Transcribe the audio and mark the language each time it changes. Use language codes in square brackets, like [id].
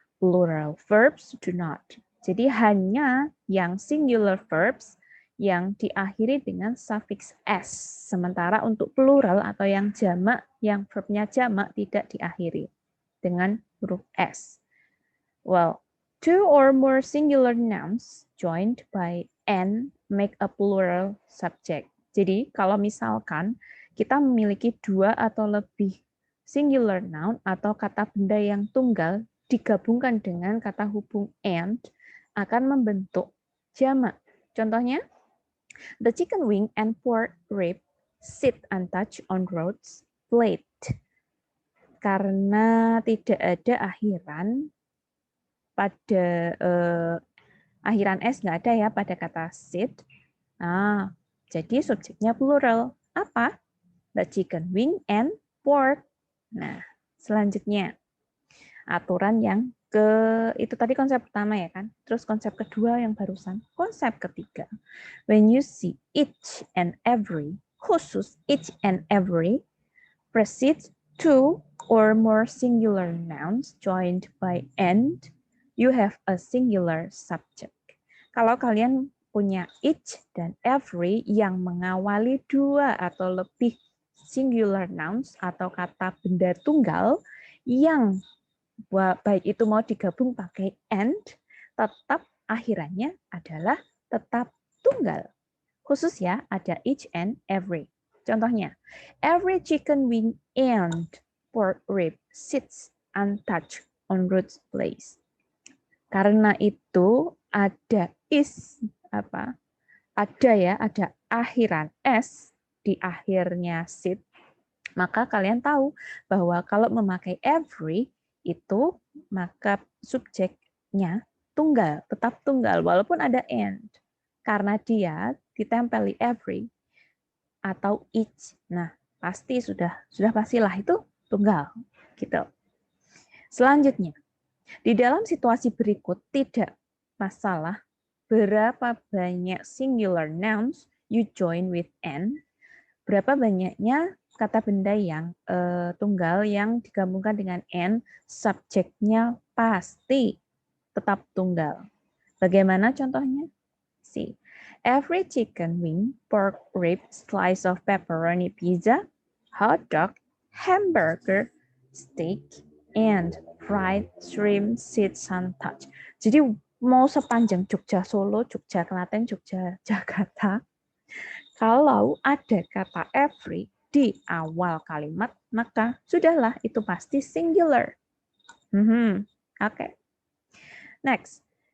[en] Plural verbs do not. [id] Jadi hanya yang singular verbs yang diakhiri dengan suffix s. Sementara untuk plural atau yang jamak, yang verbnya jamak tidak diakhiri dengan huruf s. [en] Well, two or more singular nouns joined by n make a plural subject. [id] Jadi kalau misalkan kita memiliki dua atau lebih singular noun atau kata benda yang tunggal digabungkan dengan kata hubung and akan membentuk jamak. [en] Contohnya, the chicken wing and pork rib sit untouched on Rhodes plate. [id] Karena tidak ada akhiran pada akhiran s nggak ada ya pada kata sit. Nah, jadi subjeknya plural. Apa? [en] The chicken wing and pork. [id] Nah, selanjutnya aturan yang itu tadi konsep pertama ya kan. Terus konsep kedua yang barusan. Konsep ketiga. [en] When you see each and every, khusus each and every, precedes to or more singular nouns joined by and, you have a singular subject. [id] Kalau kalian punya each dan every yang mengawali dua atau lebih singular nouns atau kata benda tunggal yang baik itu mau digabung pakai and, tetap akhirannya adalah tetap tunggal. Khusus ya, ada [en] each and every. Contohnya, every chicken wing and pork rib sits untouched on Ruth's place. [id] Karena itu ada is apa? Ada akhiran s di akhirnya sit. Maka kalian tahu bahwa kalau memakai every itu maka subjeknya tunggal, tetap tunggal walaupun ada and. Karena dia ditempeli every atau each. Nah, pasti sudah pastilah itu tunggal gitu. Selanjutnya, di dalam situasi berikut tidak masalah berapa banyak singular nouns [en] you join with and, [id] berapa banyaknya kata benda yang tunggal yang digabungkan dengan and, subjeknya pasti tetap tunggal. Bagaimana contohnya? [en] See, every chicken wing, pork rib, slice of pepperoni pizza, hot dog, hamburger, steak, and fried shrimp sits untouched. [id] Jadi mau sepanjang Jogja Solo, Jogja Klaten, Jogja Jakarta, kalau ada kata every di awal kalimat, maka sudahlah itu pasti singular. Oke. Next.